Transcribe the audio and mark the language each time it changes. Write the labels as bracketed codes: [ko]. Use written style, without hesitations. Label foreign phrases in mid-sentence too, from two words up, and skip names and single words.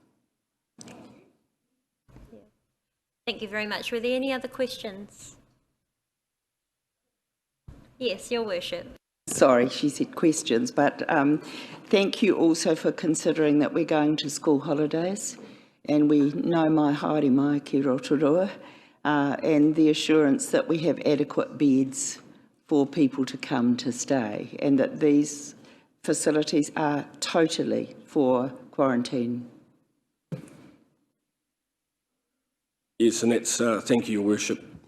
[en] Thank you very much. Were there any other questions? Yes, Your Worship. Sorry, she said questions, but thank you also for considering that we're going to school holidays, and we know [mi] mai haere mai ki Rotorua, [en] and the assurance that we have adequate beds for people to come to stay, and that these facilities are totally for quarantine. Yes, and that's, thank you, Your Worship.